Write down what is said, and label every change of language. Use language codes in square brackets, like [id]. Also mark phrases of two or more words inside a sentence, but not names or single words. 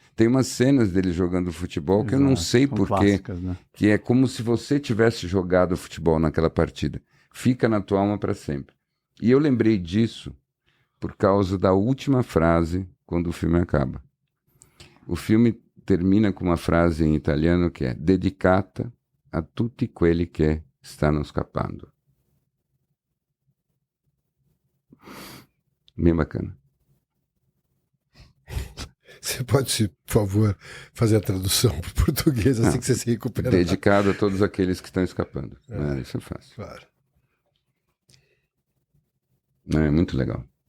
[pt] Tem umas cenas deles jogando futebol que eu não sei porquê, né? que é como se você tivesse jogado futebol naquela partida. Fica na tua alma para sempre. E eu lembrei disso por causa da última frase quando o filme acaba. O filme termina com uma frase em italiano que é [it] dedicata a tutti quelli che stanno scappando. [pt] Bem bacana. Você pode, por favor, fazer a tradução para o português assim que você se recuperar? Dedicado a todos aqueles que estão escapando. Isso é fácil. Claro. É muito legal.